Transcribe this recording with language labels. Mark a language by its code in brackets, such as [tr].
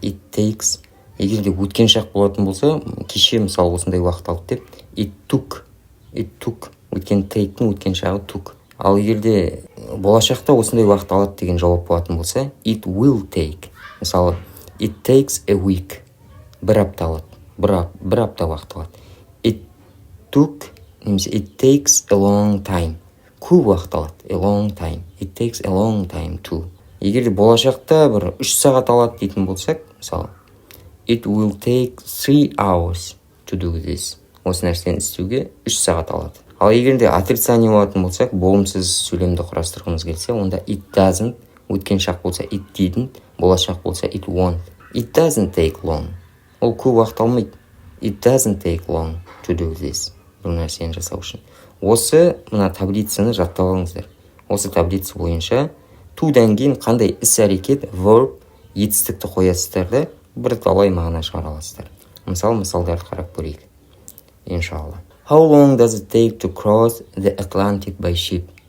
[en] It takes, [kk] егерде өткен шақ болатын болса, кеше мысалы осындай уақыт алды деп, [en] it took, [kk] өткен take-тің өткен шағы took. Ал егерде болашақта осындай уақыт алады деген жауап болатын болса, [en] it will take. [kk] Мысалы, [en] it takes a week, [kk] 1 апта алады, бір апта уақыт алады. [en] It took, немесе it takes a long time, [kk] көп уақыт алады, [en] a long time. It takes a long time too. [kk] Егерде болашақта бір 3 сағат алады дейтін болсақ, мысалы, [en] it will take 3 hours to do this. [kk] Осы нәрсені істеуге 3 сағат алады. Ал егерде отрицание болатын болсақ, болымсыз сөйлемді құрастырғымыз келсе, онда [en] it doesn't, [kk] өткен шақ болса [en] it didn't, [kk] болашақ болса [en] it won't. It doesn't take long. [kk] Ол көп уақыт алмайды. [en] It doesn't take long to do this. [kk] Бұл нәрсені жасау үшін. Осы мына таблицаны жаттап алыңыздар. Осы таблица бойынша to'дан кейін қандай іс-әрекет, verb, етістікті қоясыздар да бір талай мағына шығара аласыздар. Мысалдарды қарап көрейік. Иншалла. [en] How long does it take to cross the Atlantic by ship?